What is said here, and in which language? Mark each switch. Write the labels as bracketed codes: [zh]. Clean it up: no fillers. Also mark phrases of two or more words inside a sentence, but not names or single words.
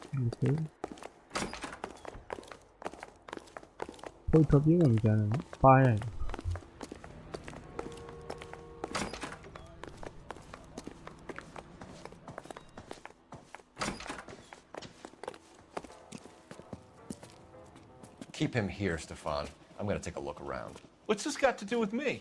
[my] Okay. ထုတ်ထွက်ပြေးမှမကြမ်းဘူးပါရိုက် [en] Keep him here, Stefan. I'm gonna take a look around. What's this got to do with me?